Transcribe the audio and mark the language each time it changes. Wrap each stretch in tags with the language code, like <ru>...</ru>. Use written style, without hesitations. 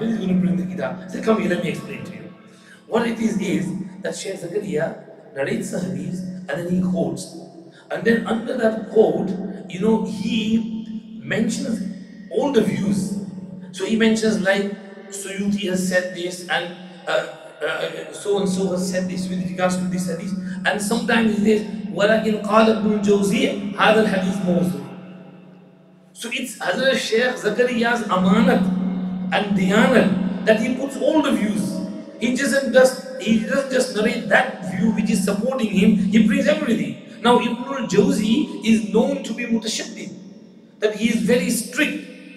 <en>When is he going to bring the kitab? I said, come here, let me explain to you. What it is that Shaykh Zakaria narrates the hadith and then he quotes. And then under that quote, he mentions all the views. So he mentions like Suyuti has said this and so and so has said this with regards to this hadith. And sometimes he says,</en> <ar>وَلَكِنْ قَالَ ابْنُ الْجَوْزِيِّ هَذَا الْحَدِيث مَوْضُوعٌ.</ar> <en>So it's Hazrat Shaykh Zakariya's amanat and diyanat that he puts all the views. He doesn't just narrate that view which is supporting him, he brings everything. Now Ibn al-Jawzi is known to be mutashaddid, that he is very strict.</en>